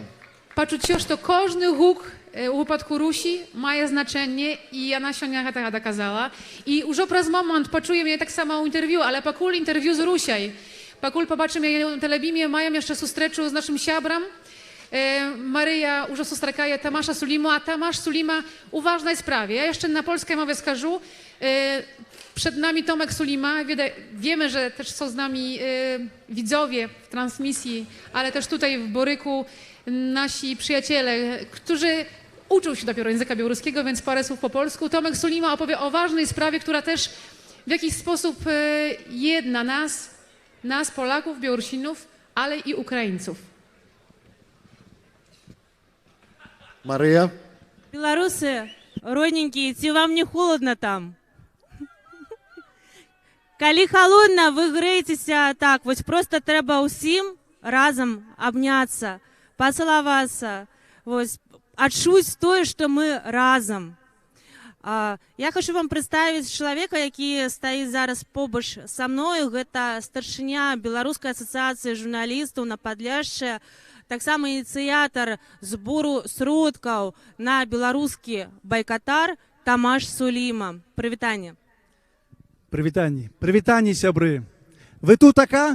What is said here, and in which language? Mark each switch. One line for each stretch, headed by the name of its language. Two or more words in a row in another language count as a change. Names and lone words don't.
Belarusian: пачуццё, што кожны гук у выпадку Русі мае значэнне, і яна сёння гэтага даказала. І ўжо праз момант пачуем яе таксама ў інтэрв'ю, але пакуль інтэрв'ю з Русяй, пакуль пабачым яе на тэлебіме, маем яшчэ сустрэчу з нашым сябрам. Марыя ўжо сустракае Тамаша Суліму, а Тамаш Суліма у важнай справе.
Polish: Ja jeszcze na polskiej mowie skażu. Przed nami Tomek Sulima. Wiemy, że też są z nami widzowie w transmisji, ale też tutaj w Boryku nasi przyjaciele, którzy uczą się dopiero języka białoruskiego, więc parę słów po polsku. Tomek Sulima opowie o ważnej sprawie, która też w jakiś sposób jedna nas Polaków, Białorusinów, ale i Ukraińców.
Belarusian: Марыя?
Russian: Белорусы, родненькие, ці вам не холодно там?
Belarusian: Калі
Russian: холодно, вы греетеся так,
Belarusian: вось просто трэба ўсім разам абняцца, пацалавацца, вось, адчуць тое, што мы разам.
Russian: Я хочу вам представить человека,
Belarusian: які стаіць зараз побач са мною. Гэта старшыня Беларускай асацыяцыі журналістаў на Падляшшы, таксама ініцыятар збору сродкаў на беларускі байкатар Тамаш Суліма. Прывітанне. Прывітанне. Прывітанне, сябры. Вы тутака?